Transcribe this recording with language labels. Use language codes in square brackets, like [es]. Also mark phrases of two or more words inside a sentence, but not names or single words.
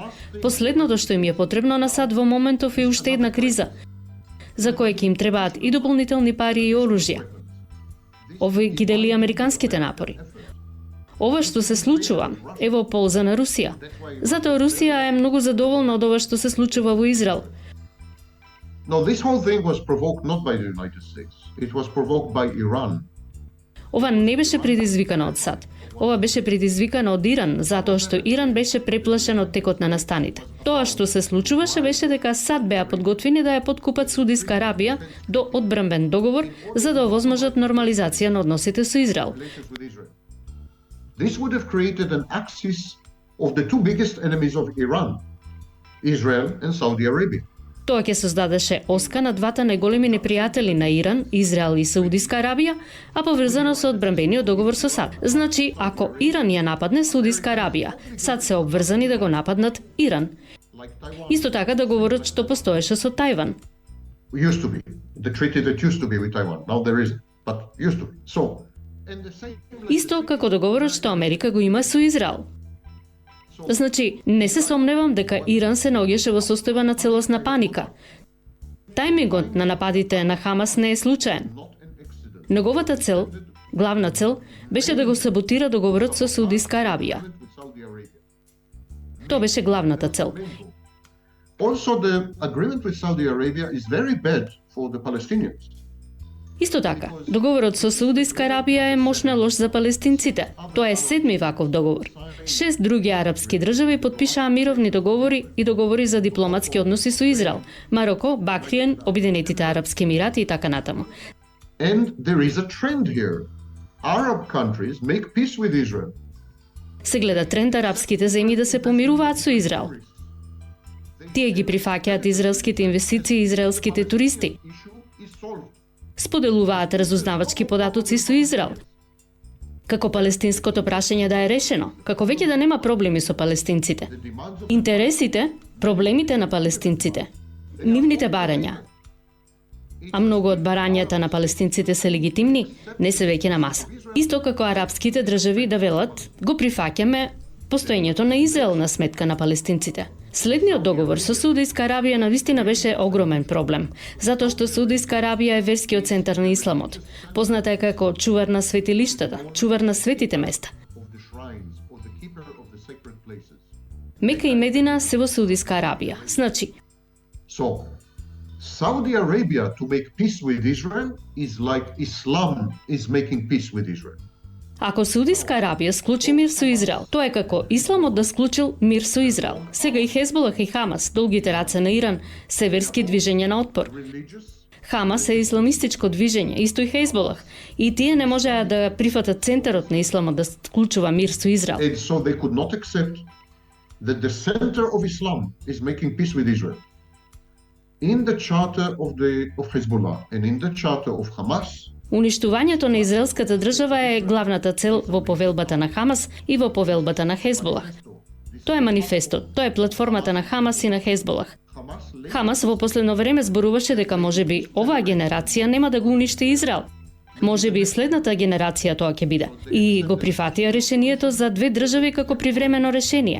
[mk] Последното што им е потребно на САД во моментов е уште една криза, за која ќе им требаат и дополнителни пари и оружја. Овој ги дели американските напори. Ова што се случува е во полза на Русија. Затоа Русија е многу задоволна од ова што се случува во Израел. [en] Now, this whole thing was provoked not by the United States. It was provoked by Iran. [mk] Ова не беше предизвикано од САД. Ова беше предизвикано од Иран, затоа што Иран беше преплашен од текот на настаните. Тоа што се случуваше беше дека САД беа подготвени да ја подкупат Саудитска Арабија до одбранбен договор за да овозможат нормализација на односите со Израел. [en] This would have created an axis of the two biggest enemies of Iran, Israel and Saudi Arabia. [mk] Тоа ќе создадеше оска на двата најголеми непријатели на Иран, Израел и Саудитска Арабија, а поврзано со одбранбениот договор со САД. Значи, ако Иран ја нападне Саудитска Арабија, САД се обврзани да го нападнат Иран. Исто така договорот што постоеше со Тајван. [en] Used to be. The treaty that used to be with Taiwan. Now there isn't, but used to be. So, and the same... [mk] Исто како договорот што Америка го има со Израел. Значи, не се сомневам дека Иран се наоѓаше во состојба на целосна паника. Тајмингот на нападите на Хамас не е случаен. Неговата цел, главна цел, беше да го саботира договорот со Саудитска Арабија. Тоа беше главната цел. [en] Also, the agreement with Saudi Arabia is very bad for the Palestinians. [mk] Исто така, договорот со Саудиска Арабија е мощна лош за палестинците. Тоа е 7ми ваков договор. 6 други арапски држави потпишаа мировни договори и договори за дипломатски односи со Израел, Мароко, Бахрейн, Обединетите арапски емирати и така натаму. [en] And there is a trend here. Arab countries make peace with Israel. [mk] Се гледа тренд арапските земји да се помируваат со Израел. Тие ги прифаќаат израелските инвестиции и израелските туристи. [en] Issue is solved. [mk] Споделуваат разузнавачки податоци со Израел. Како палестинското прашање да е решено, како веќе да нема проблеми со палестинците. [en] The demands of [mk] Интересите, проблемите на палестинците, нивните барања, а многу од барањата на палестинците се легитимни, не се веќе на маса. Исто како арапските држави да велат, го прифаќаме постоењето на Израел на сметка на палестинците. Следниот договор со Саудиска Арабија навистина беше огромен проблем, затоа што Саудиска Арабија е верскиот центар на исламот. Позната е како чувар на светилиштата, чувар на светите места. [en] the shrines or the keeper of the sacred places. [mk] Мека и Медина се во Саудиска Арабија. Значи, [en] So, Saudi Arabia to make peace with Israel is like Islam is making peace with Israel. [mk] ако Саудиска Арабија склучи мир со Израел, тоа е како Исламот да склучил мир со Израел. Сега и Хезболах и Хамас, долгите раце на Иран, се верски движења на отпор. [en] Religious [mk] Хамас е исламистичко движење, исто и Хезболах. И тие не можеа да прифатат центарот на Исламот да склучува мир со Израел. [en] and so they could not accept that the center of Islam is making peace with Israel. In the charter of Hezbollah and in the charter of Hamas, [mk] Уништувањето на израелската држава е главната цел во повелбата на Хамас и во повелбата на Хезболах. Тоа е манифестот, тоа е платформата на Хамас и на Хезболах. Hamas Хамас во последно време зборуваше дека можеби оваа генерација нема да го уништи Израел. Можеби и следната генерација тоа ќе биде. И го прифатија решението за две држави како привремено решение.